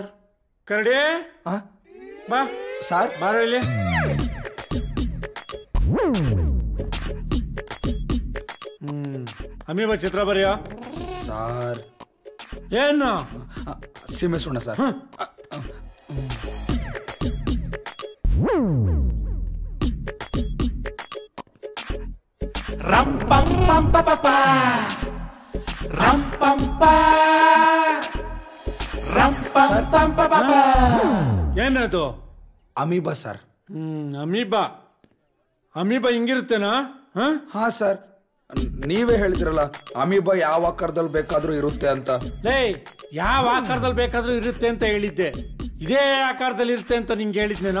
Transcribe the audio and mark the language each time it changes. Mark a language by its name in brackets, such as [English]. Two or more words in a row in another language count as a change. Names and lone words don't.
[Kannada] ಕರಡಿ ಬಾ ಸರ್, ಬಾರೋ ಇಲ್ಲಿ. ಅಮೀಬಾ ಚಿತ್ರ ಬರೆಯೋ. ಸರ್ ಏನು? ಸೀಮೆ ಸುಣ್ಣ ಸರ್. ರಂ ಪಂ ಪಂ ಪ ಪ ರಂ ಪಂ ಪ ರಂ ಪಂ ಪಂ ಪ ಪ. ಏನದು? ಅಮೀಬಾ ಸರ್. ಅಮೀಬಾ ಅಮೀಬಾ ಹಿಂಗಿರುತ್ತೇನಾ? ಹಾ ಸರ್, ನೀವೇ ಹೇಳಿದ್ರಲ್ಲ ಅಮೀಬಾ ಯಾವ ಆಕಾರದಲ್ಲಿ ಬೇಕಾದ್ರೂ ಇರುತ್ತೆ ಅಂತ. ಯಾವ ಆಕಾರದಲ್ಲಿ ಬೇಕಾದ್ರೂ ಇರುತ್ತೆ ಅಂತ ಹೇಳಿದ್ದೆ, ಇದೇ ಆಕಾರದಲ್ಲಿ ಇರುತ್ತೆ ಅಂತ ನಿಂಗೆ ಹೇಳಿದ್ನೇನೋ